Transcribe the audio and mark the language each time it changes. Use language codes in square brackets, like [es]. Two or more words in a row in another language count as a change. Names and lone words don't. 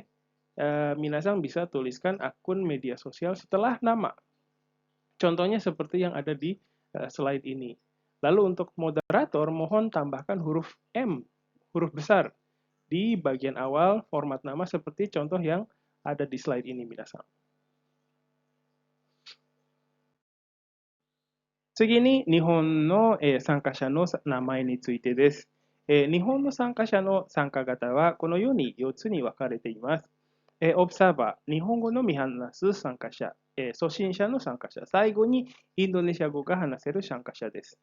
[id] Minasang bisa tuliskan akun media sosial setelah nama. Contohnya seperti yang ada di slide ini. Lalu untuk moderator, mohon tambahkan huruf M, huruf besar, di bagian awal format nama seperti contoh yang ada di slide ini, minasang. [ja] 次に日本の参加者の名前についてです。日本の参加者の参加型はこのように4つに分かれています。オブサーバー、日本語のみ話す参加者、初心者の参加者、最後にインドネシア語が話せる参加者です。